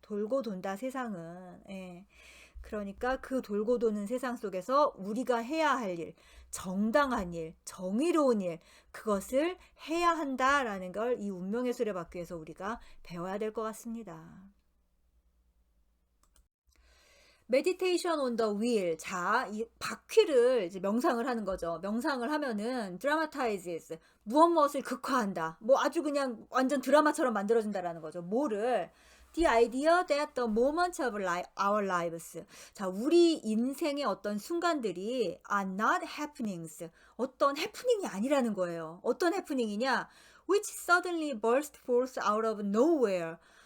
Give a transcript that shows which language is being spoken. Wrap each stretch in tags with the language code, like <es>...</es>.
<ko>돌고 돈다 세상은. 예. 그러니까 그 돌고 도는 세상 속에서 우리가 해야 할 일, 정당한 일, 정의로운 일, 그것을 해야 한다라는 걸 이 운명의 수레바퀴에서 우리가 배워야 될 것 같습니다.</ko> <en>메디테이션 온 더 휠.</en> <ko>자, 이 바퀴를 이제 명상을 하는 거죠. 명상을 하면은 dramatizes, 무엇을 극화한다. 뭐 아주 그냥 완전 드라마처럼 만들어준다라는 거죠. 뭐를?</ko> <en>The idea that the moments of our lives.</en> <ko>자, 우리 인생의 어떤 순간들이</ko> <en>are not happenings.</en> <ko>어떤 해프닝이 아니라는 거예요. 어떤 해프닝이냐?</ko> <en>Which suddenly burst forth out of nowhere.</en>